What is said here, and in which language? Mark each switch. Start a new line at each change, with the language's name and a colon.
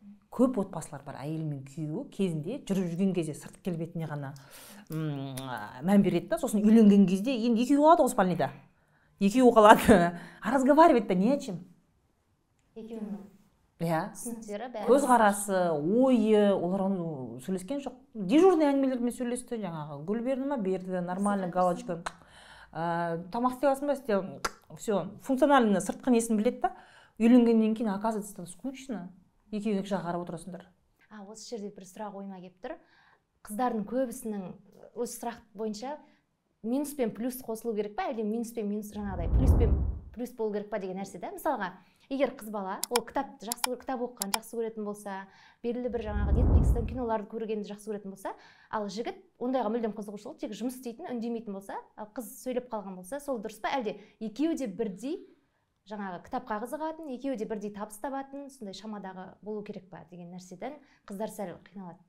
Kazakh: Көп отбасылар бар, әйел мен күйеуі кезінде жүріп жүрген кезде сыртқы келбетіне ғана мән береді да, сосын үйленген кезде енді екеуі қалады ғой спальныйда. Екеуі қалады.
Russian: А разговаривать-то не о чем.
Kazakh: иә, түсініктері бәрі. көзқарасы, ойы, олар оны сөйлескен жоқ. Дежурный әңгімелермен сөйлесті, жаңағы гүл берді ма, берді, нормально, галочка. Тамақ істей аласың ба, істе, все, функционально сыртқы несін біледі да. Үйленгеннен кейін, оказывается, скучно. Екеуі екі жаққа қарап отырасыңдар. Осы жерде бір сұрақ ойыма келіп тұр. Қыздардың көбісінің осы сұрақ бойынша минус пен плюс қосылу керек па, әлде минус пен минус жаңағыдай плюс пен плюс болу керек па деген нәрсе да. Мысалға, егер қыз бала ол кітап оқыған жақсы көретін болса, белгілі бір жаңағы Netflix-тен киноларды көргенді жақсы көретін болса, ал жігіт ондайға мүлдем қызығушылық, тек жұмыс істейтін, үндемейтін болса, ал қыз сөйлеп қалған болса, сол дұрыс па, әлде екеуі де бірдей жаңағы кітапқа қызығатын, екеуі де бірдей табыс табатын, сондай шамадағы болу керек па деген нәрседен қыздар сәл қиналады.